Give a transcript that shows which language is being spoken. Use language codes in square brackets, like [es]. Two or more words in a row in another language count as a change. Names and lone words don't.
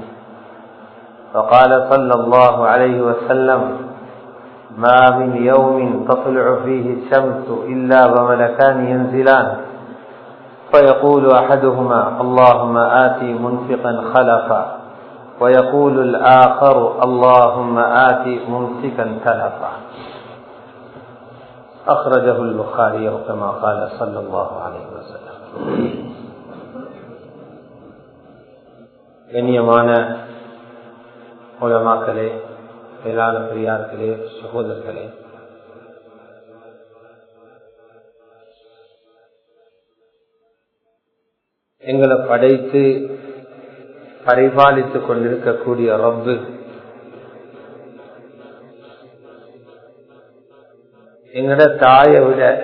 [ar] فقال صلى الله عليه وسلم ما من يوم تطلع فيه الشمس إلا وملكان ينزلان فيقول أحدهما اللهم آتي منفقا خلفا ويقول الآخر اللهم آتي ممسكا تلفا. أخرجه البخاري كما قال صلى الله عليه وسلم. [ta] கண்ணியமான உலமாக்களே, மேலான பெரியார்களே, சகோதரர்களே, எங்களை படைத்து பரிபாலித்துக் கொண்டிருக்கக்கூடிய ரப்பு எங்கட தாயை விட